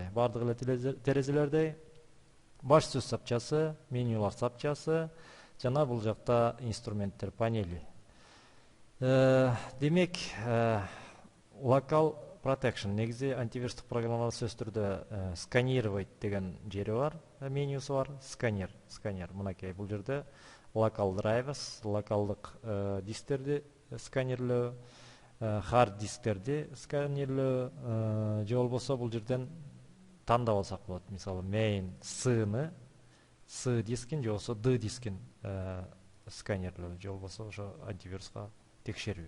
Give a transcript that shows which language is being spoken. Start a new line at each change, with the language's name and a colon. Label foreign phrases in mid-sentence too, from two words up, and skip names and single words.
Kyrgyz: Бардык эле терезелердей баш сөз сапчасы, менюлар сапчасы жана бул жакта инструменттер панели. Демек, Local Protection негизи антивирустук программалар сөз түрдө сканировать деген жери бар, менюсу бар, сканер, мынакей бул жерде
English: local drivers,
Kyrgyz: локалдык дисктерди сканерлөө, hard дисктерди сканерлөө, же болбосо бул жерден тандап алсак болот. Мисалы, main C-ны, C дискин же болбосо D дискин сканерлөө, же болбосо ошо антивируска текшерүү.